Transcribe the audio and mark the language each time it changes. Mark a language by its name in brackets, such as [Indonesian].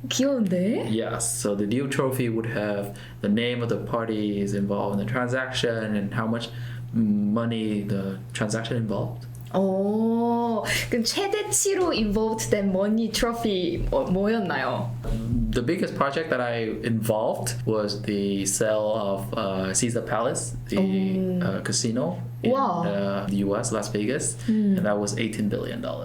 [Korean] 귀여운데? [English] Yes, so the deal trophy would have the name of the parties involved in the transaction and how much money the transaction involved. [Korean] 그럼 최대치로 [English] involved [Korean] 된 [English] money trophy [Korean] 뭐였나요? [English] The biggest project that I involved was the sale of Caesar Palace, the casino in the US, Las Vegas, and that was $18 billion.